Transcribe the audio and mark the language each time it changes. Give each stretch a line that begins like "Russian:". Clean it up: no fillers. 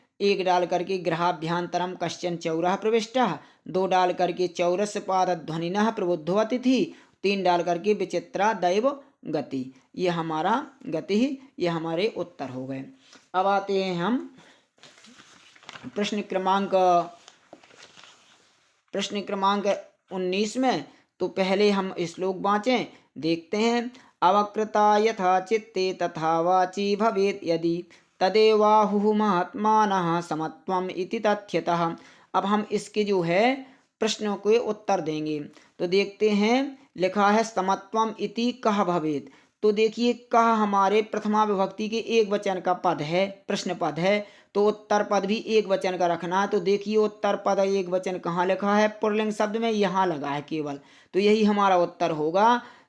Hindi: एक डाल करके
Sanskrit: गृहाभ्यंतरम कश्चन चौरः प्रविष्टः,
Hindi: दो डाल करके
Sanskrit: चौरस्य पादध्वनिनः प्रबुद्धो अतिथि,
Hindi: तीन डाल करके
Sanskrit: विचित्रा दैव गति,
Hindi: ये हमारा गति, ये हमारे उत्तर हो गए। अब आते हैं हम प्रश्न क्रमांक 19 में। तो पहले हम श्लोक वाँचें, देखते हैं।
Sanskrit: अवकृता यथा चित्ते तथा वाची भवेत् यदि तदेवाहुः महात्मानः समत्वम् इति तथ्यतः।
Hindi: अब हम इसके जो है प्रश्नों के उत्तर देंगे। तो देखते हैं, लिखा है
Sanskrit: समत्वम् इति कह भवेत्,
Hindi: तो देखिए कह हमारे प्रथमा विभक्ति के एक वचन का पद है, प्रश्न पद है, तो उत्तर पद भी एक वचन का रखना है। तो देखिए उत्तर पद एक वचन कहाँ लिखा है, पुल्लिंग शब्द में यहाँ लगा है केवल, तो यही हमारा उत्तर होगा।